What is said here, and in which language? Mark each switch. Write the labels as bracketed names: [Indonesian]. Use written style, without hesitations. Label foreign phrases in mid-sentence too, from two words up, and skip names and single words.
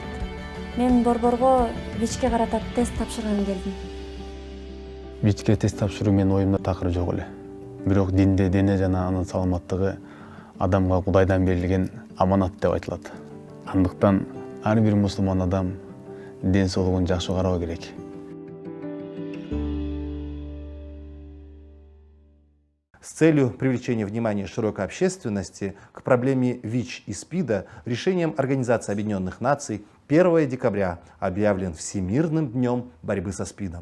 [Kyrgyz] Мен борборго ВИЧке карата тест тапшырганы келдим. ВИЧке тест тапшыруу менин оюмда такыр жок эле. Бирок динде дене жана анын саламаттыгы адамга Кудайдан берилген аманат деп айтылат. Андыктан ар бир мусулман адам ден соолугун жакшы кароо керек. [Russian] С целью привлечения внимания широкой общественности к проблеме ВИЧ и СПИДа решением Организации Объединенных Наций 1 декабря объявлен Всемирным днем борьбы со СПИДом.